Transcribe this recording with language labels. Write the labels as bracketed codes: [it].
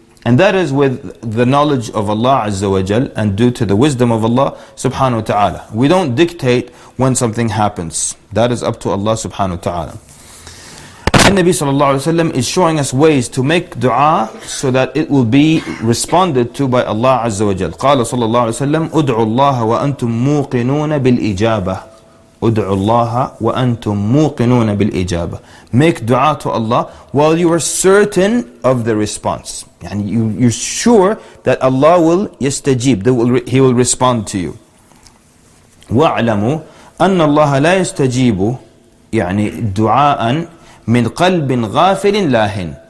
[en] And that is with the knowledge of Allah Azza wa Jal, and due to the wisdom of Allah subhanahu wa ta'ala. We don't dictate when something happens. That is up to Allah subhanahu wa ta'ala. And Nabi sallallahu alayhi wa sallam is showing us ways to make dua so that it will be responded to by Allah Azza wa Jal. [ar] قال صلى الله عليه وسلم ادعوا الله وأنتم موقنون بالإجابة. ادعوا الله وأنتم موقنون بالإجابة. [en] Make dua to Allah while you are certain of the response. And you're sure that Allah will يستجيب, He will respond to you. [ar] وَاعْلَمُوا أَنَّ اللَّهَ لَا يَسْتَجِيبُ دُعَاءً مِنْ قَلْبٍ غَافِلٍ لَاهٍ.